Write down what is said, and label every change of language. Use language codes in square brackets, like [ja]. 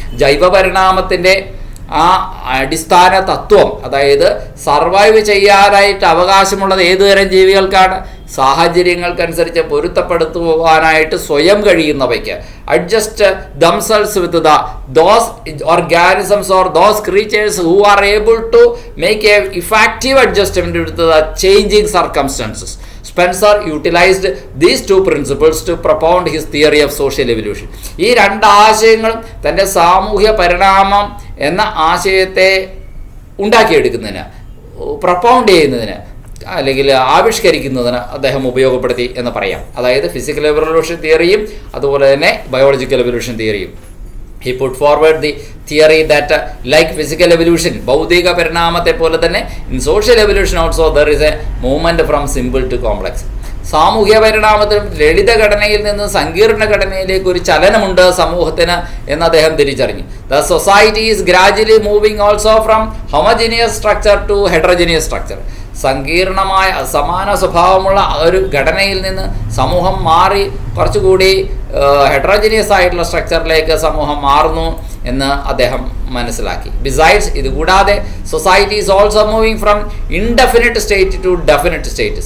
[ml] ജൈവ പരിണാമത്തിൻ്റെ ആ അടിസ്ഥാന തത്വം, അതായത് സർവൈവ് ചെയ്യാനായിട്ട് അവകാശമുള്ളത് ഏതുതരം ജീവികൾക്കാണ്? സാഹചര്യങ്ങൾക്കനുസരിച്ച് പൊരുത്തപ്പെടുത്തുവാനായിട്ട് സ്വയം കഴിയുന്നവയ്ക്ക്, [en] Adjust themselves with those organisms or those creatures who are able to make a effective adjustment with the changing circumstances. Spencer utilized these two principles to propound his theory of social evolution. [ml] ഈ രണ്ട് ആശയങ്ങളും തൻ്റെ സാമൂഹ്യ പരിണാമം എന്ന ആശയത്തെ ഉണ്ടാക്കിയെടുക്കുന്നതിന്, പ്രൊപ്പൗണ്ട് ചെയ്യുന്നതിന് അല്ലെങ്കിൽ ആവിഷ്കരിക്കുന്നതിന് അദ്ദേഹം ഉപയോഗപ്പെടുത്തി എന്ന് പറയാം. അതായത് ഫിസിക്കൽ എവല്യൂഷൻ തിയറിയും അതുപോലെ തന്നെ biological evolution തിയറിയും. [en] He put forward the theory that like physical evolution, [ml] ഭൗതിക പരിണാമത്തെ പോലെ തന്നെ [en] in social evolution also there is a movement from simple to complex. [ml] സാമൂഹ്യ പരിണാമത്തിലും ലളിത ഘടനയിൽ നിന്ന് സങ്കീർണ ഘടനയിലേക്ക് ഒരു ചലനമുണ്ട് സമൂഹത്തിന് എന്ന് അദ്ദേഹം തിരിച്ചറിഞ്ഞു. [en] The society is gradually moving also from homogeneous structure to heterogeneous structure. [ml] സങ്കീർണമായ സമാന സ്വഭാവമുള്ള ഒരു ഘടനയിൽ നിന്ന് സമൂഹം മാറി കുറച്ചുകൂടി ഹെറ്ററോജിനിയസ് ആയിട്ടുള്ള സ്ട്രക്ചറിലേക്ക് സമൂഹം മാറുന്നു എന്ന് അദ്ദേഹം മനസ്സിലാക്കി. [en] besides, [ml] ഇതുകൂടാതെ [en] Society is also moving from indefinite state to definite state.